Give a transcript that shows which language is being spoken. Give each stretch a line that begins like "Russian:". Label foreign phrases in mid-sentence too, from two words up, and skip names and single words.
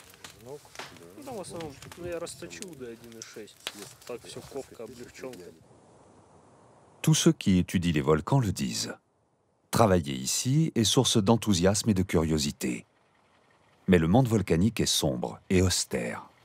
Russian: В основном я расточу до 1,6. Так все ковка, облегченка.
French: Tous ceux qui étudient les volcans le disent. Travailler ici est source d'enthousiasme et de curiosité. Mais le monde volcanique est sombre et austère.